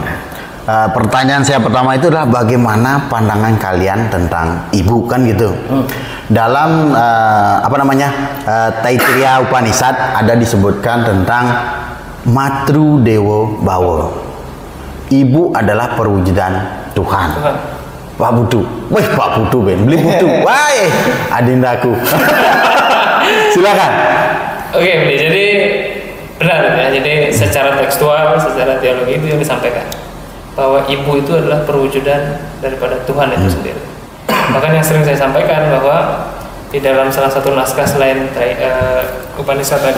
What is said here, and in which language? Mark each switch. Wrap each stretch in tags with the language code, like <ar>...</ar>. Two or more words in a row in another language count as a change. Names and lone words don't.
<id>Pertanyaan saya pertama itu adalah bagaimana pandangan kalian tentang ibu, kan gitu. Dalam Taittiriya Upanishad ada disebutkan tentang</id> <sa>Matru Dewo Bawa.</sa> <id>Ibu adalah perwujudan Tuhan. Pak Putu, Pak Putu Ben, beli Putu, wah, adindaku. Silakan. Oke, jadi benar ya. Jadi secara tekstual, secara teologi itu yang disampaikan bahwa ibu itu adalah perwujudan daripada Tuhan itu sendiri. Bahkan yang sering saya sampaikan bahwa di dalam salah satu naskah selain Upanishad tadi,</id>